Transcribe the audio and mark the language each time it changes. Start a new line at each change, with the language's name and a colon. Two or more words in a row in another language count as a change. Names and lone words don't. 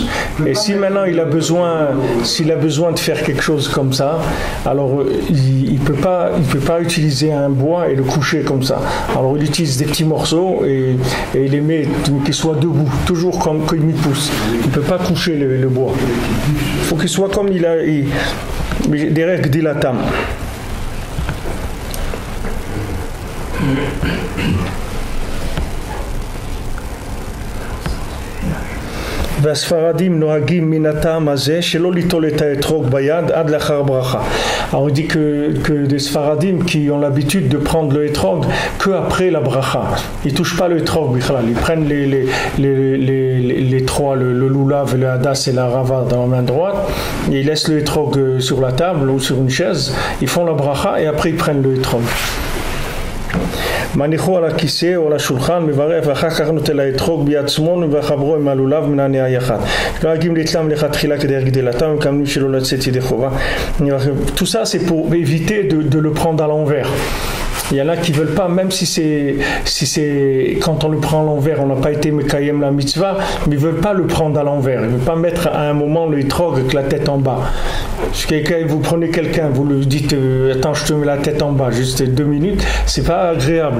French: Et si maintenant s'il a besoin de faire quelque chose comme ça, alors il peut pas utiliser un bois et le coucher comme ça. Alors il utilise des petits morceaux et il les met qu'ils soient debout, toujours comme quand il pousse. Il peut pas coucher le bois. Il faut qu'il soit comme des règles dilatam.
Hebrew: והספרדים נוהגים מן הטעם הזה שלא ליטול את האתרוג ביד עד לאחר ברכה.
French: Alors il dit que des Sfaradim qui ont l'habitude de prendre le etrog que après la bracha. Ils touchent pas le etrog, ils prennent les trois, le lulav, le hadas et la rava dans la main droite, et ils laissent le etrog sur la table ou sur une chaise, ils font la bracha et après ils prennent le etrog.
Hebrew: מניחו על הכיסא או על השולחן, מברך ואחר כך נוטל האתרוג ביד שמאל וחברו עם הלולב מן הענייה יחד. נוהגים לתלם לכתחילה כדי גדילתם וכמובן שלא לצאת ידי חובה.
French: Tout ça c'est pour éviter de le prendre à l'envers. Il y en a qui ne veulent pas, même si c'est quand on le prend à l'envers, on n'a pas été Mekayem la mitzvah, mais ils ne veulent pas le prendre à l'envers. Ils ne veulent pas mettre à un moment le etrog avec la tête en bas. Si vous prenez quelqu'un, vous lui dites attends, je te mets la tête en bas, juste 2 minutes, c'est pas agréable.